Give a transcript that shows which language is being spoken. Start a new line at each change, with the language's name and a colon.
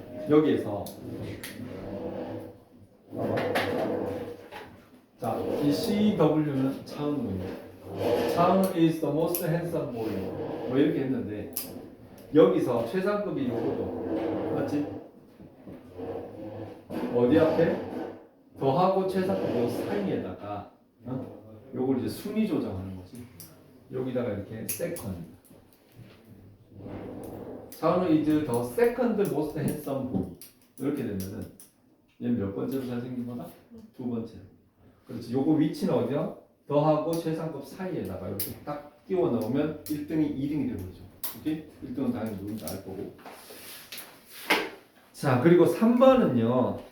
Korean: 여기에서 자, 이 CW는 차은우입니다.
English: 차은우 is the most handsome boy.
Korean: 뭐 이렇게 했는데 여기서 최상급이 요거죠. 맞지? 어디 앞에? 더하고 최상급 요 사이에다가 요걸 이제 순위 조정하는 거지. 여기다가 이렇게 second.
English: 차은우 is the second most handsome boy.
Korean: 이렇게 되면은 얘는 몇 번째로 잘생긴 거다? 두 번째로. 그렇지. 요거 위치는 어디야? 더하고 최상급 사이에다가 이렇게 딱 끼워 넣으면 1등이 2등이 되는 거죠. 오케이? 1등은 당연히 누군지 알 거고. 자, 그리고 3번은요.